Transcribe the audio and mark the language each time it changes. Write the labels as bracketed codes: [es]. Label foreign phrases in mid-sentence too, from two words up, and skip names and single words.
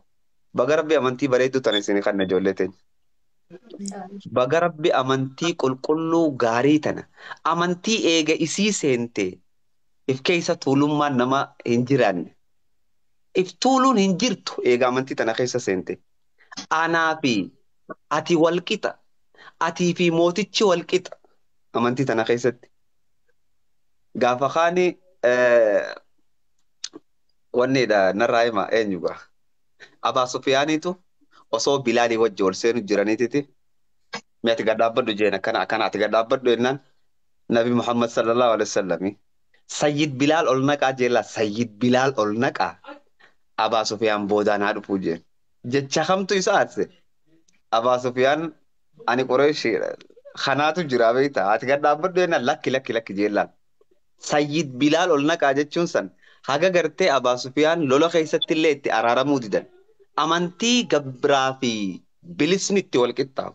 [om] Baga rabbi amantii bareedduu tan isinii kan na ijoollee teenya. Baga rabbi amantii qulqulluu gaarii tana amantii eega isii seente if keessa tuulummaan nama hin jiraanne if tuuluun hin jirtu eega amantii tana keessa seente anaa fi ati walqixa atii fi mootichi walqixa amantii tana keessatti gaafa kaani wanneedha narraa hima eenyuga Abaa Sufiyaaniitu osoo Bilaalii wajji ol seenu jiraniititi mi ati gadhaabbadhu jeen akkana ati gadhaabbadhu jennaan Nabi Muhammad [ar] صلى الله عليه وسلم [om] Sayyid Bilaal ol naqaa jeella Sayyid Bilaal ol naqaa Abaa Sufiyaan boodaan haa dhufuu jeen jecha kamtu isa aarse Abaa Sufiyaan ani Qurayshi kanaatu jira beekta ati gadhaabbadhu jennaan lakki jeellaan Sayyid Bilaal ol naqaa jechuun san haga gartee Abaa Sufiyaan lola keessatti illee itti araaramuu didan amantii gabraa fi bilisni itti wal qixxaawu.